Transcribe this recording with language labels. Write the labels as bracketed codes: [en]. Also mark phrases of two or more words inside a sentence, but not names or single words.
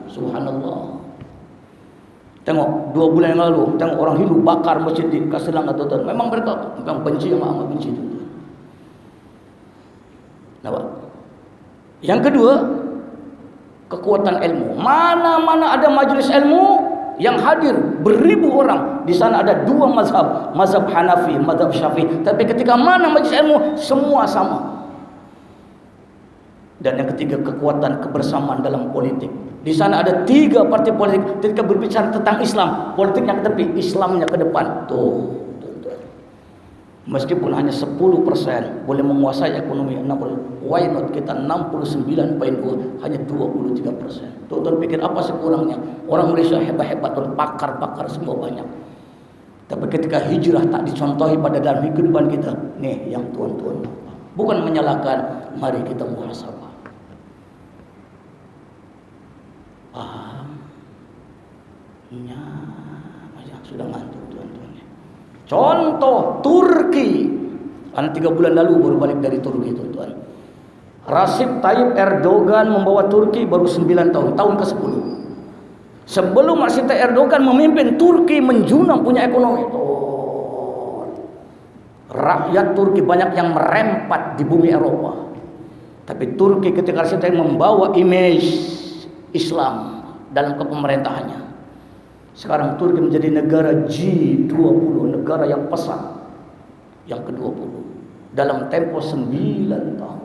[ms] Subhanallah. Tengok 2 bulan yang lalu, tengok orang Hindu bakar masjid di Sri Lanka, tuan-tuan. Memang mereka benci, amat benci, tuan-tuan. Nampak? Yang kedua, kekuatan ilmu. Mana-mana ada majelis ilmu yang hadir beribu orang, di sana ada 2 mazhab, mazhab Hanafi, mazhab Syafi'i. Tapi ketika mana majelis ilmu, semua sama. Dan yang ketiga, kekuatan kebersamaan dalam politik. [id] Di sana ada 3 partai politik. Ketika berbicara tentang Islam, politiknya ke tepi, Islamnya ke depan. Tuh. Meskipun hanya 10% boleh menguasai ekonomi 60%, [en] why not [id] kita 69.2, hanya 23%. [ms] Tuan-tuan pikir apa sekurangnya? Orang Malaysia hebat-hebat, pakar-pakar semua banyak. Tapi ketika hijrah tak dicontohi pada dalam kehidupan kita, nih yang tuan-tuan, bukan menyalahkan, mari kita muhasabah. Paham? Ya, sudah ngantuk tuan-tuan. Contoh Turki, karena 3 bulan lalu baru balik dari Turki, tuan-tuan. Recep Tayyip Erdogan membawa Turki baru 9 tahun, tahun ke-10. Sebelum Recep Tayyip Erdogan memimpin, Turki menjunang punya ekonomi. Rakyat Turki banyak yang merempat di bumi Eropa. Tapi Turki ketika Recep Tayyip membawa image Islam dalam kepemerintahannya, sekarang Turki menjadi negara G20, negara yang pesat, yang ke-20 dalam tempo 9 tahun.